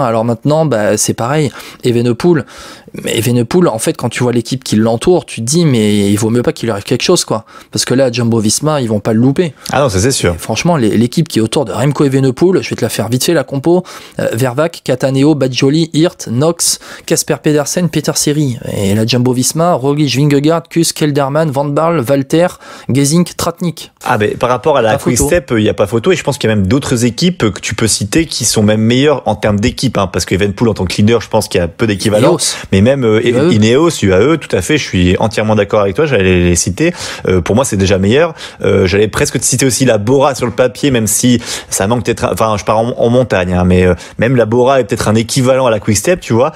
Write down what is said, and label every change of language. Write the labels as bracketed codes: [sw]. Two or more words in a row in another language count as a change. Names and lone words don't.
[fr] Alors maintenant, bah, c'est pareil, Evenepoel, en fait, quand tu vois l'équipe qui l'entoure, tu te dis, mais il vaut mieux pas qu'il lui arrive quelque chose, quoi. Parce que là, Jumbo-Visma, ils vont pas le louper. Ah non, ça c'est sûr. Et franchement, l'équipe qui est autour de Remco Evenepoel, je vais te la faire vite fait, la compo, Vervac, Cataneo, Badjoli, Hirt, Knox, Casper Pedersen, Peter Seri. Et la Jumbo-Visma, Roglič, Vingegaard, Kuss, Kelderman, Van Barle, Walter, Gesink, Tratnik. Ah, mais par rapport à la Quick Step, il n'y a pas photo, et je pense qu'il y a même d'autres équipes que tu peux citer qui sont même meilleures en termes d'équipe, parce que Evenepoel en tant que leader, je pense qu'il y a peu d'équivalent. Mais même Ineos, UAE, tout à fait, je suis entièrement d'accord avec toi, j'allais les citer. Pour moi, c'est déjà meilleur. J'allais presque te citer aussi la Bora sur le papier, même si ça manque peut-être, je pars en montagne, mais même la Bora est peut-être un équivalent à la Quick Step, tu vois.